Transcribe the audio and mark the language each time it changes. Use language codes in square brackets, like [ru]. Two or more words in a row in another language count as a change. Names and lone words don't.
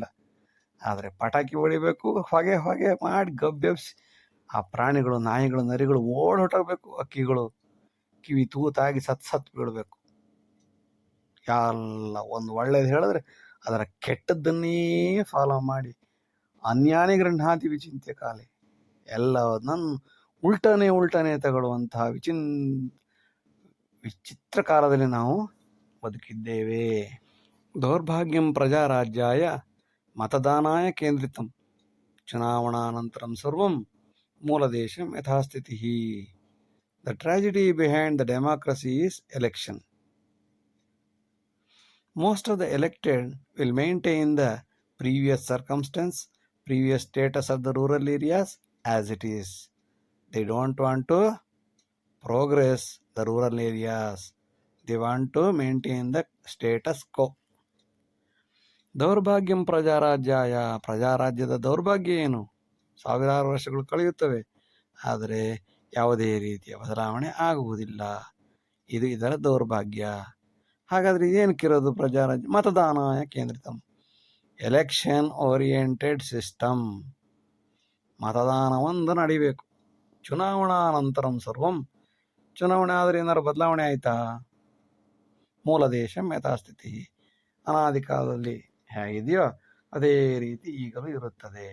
[kn] ಆದರೆ ಪಟಾಕಿ ಹೊಡಿಬೇಕು, ಹೊಗೆ ಹೊಗೆ ಮಾಡಿ ಗಬ್ಬೆಬ್ಸಿ ಆ ಪ್ರಾಣಿಗಳು, ನಾಯಿಗಳು, ನರಿಗಳು ಹೊರಟೋಗ್ಬೇಕು. ಅಕ್ಕಿಗಳು ಕಿವಿ ತೂತಾಗಿ ಸತ್ ಬೀಳಬೇಕು. ಎಲ್ಲ ಒಂದು ಒಳ್ಳೇದು ಹೇಳಿದ್ರೆ ಅದರ ಕೆಟ್ಟದ್ದನ್ನೇ ಫಾಲೋ ಮಾಡಿ, [sa] ಅನ್ಯಾನಿ ಗೃಹ್ಣಾತಿ ವಿಚಿಂತ್ಯ ಕಾಲೆ, [kn] ಎಲ್ಲವನ್ನ ಉಲ್ಟನೆ ತಗೊಳ್ಳುವಂತಹ ವಿಚಿತ್ರ ಕಾಲದಲ್ಲಿ ನಾವು ಬದುಕಿದ್ದೇವೆ. [sa] ದೌರ್ಭಾಗ್ಯಂ ಪ್ರಜಾರಾಜ್ಯಾಯ ಮತದಾನಾಯ ಕೇಂದ್ರಿತಂ ಚುನಾವಣಾನಂತರಂ ಸರ್ವಂ ಮೂಲದೇಶಂ ಯಥಾಸ್ಥಿತಿ. [en] the tragedy behind the democracy is election. Most of the elected will maintain the previous circumstance, previous status of the rural areas as it is. They don't want to progress the rural areas. They want to maintain the status quo. [sa] ದೌರ್ಭಾಗ್ಯಂ ಪ್ರಜಾರಾಜ್ಯಾಯ, [kn] ಪ್ರಜಾರಾಜ್ಯದ ದೌರ್ಭಾಗ್ಯ ಏನು? ಸಾವಿರಾರು ವರ್ಷಗಳು ಕಳೆಯುತ್ತವೆ, ಆದರೆ ಯಾವುದೇ ರೀತಿಯ ಬದಲಾವಣೆ ಆಗುವುದಿಲ್ಲ. ಇದು ಇದರ ದೌರ್ಭಾಗ್ಯ. ಹಾಗಾದರೆ ಏನಕ್ಕಿರೋದು ಪ್ರಜಾರಾಜ್ಯ? [sa] ಮತದಾನಾಯ ಕೇಂದ್ರಿತಂ, [en] election oriented system. [kn] ಮತದಾನ ಒಂದು ನಡಿಬೇಕು. [sa] ಚುನಾವಣಾನಂತರಂ ಸರ್ವಂ, [kn] ಚುನಾವಣೆ ಆದರೆ ಏನಾರು ಬದಲಾವಣೆ ಆಯಿತಾ? [sa] ಮೂಲ ದೇಶಂ ಯಥಾಸ್ಥಿತಿ, [kn] ಅನಾದಿ ಕಾಲದಲ್ಲಿ ಹೇಗಿದೆಯೋ ಅದೇ ರೀತಿ ಈಗಲೂ ಇರುತ್ತದೆ.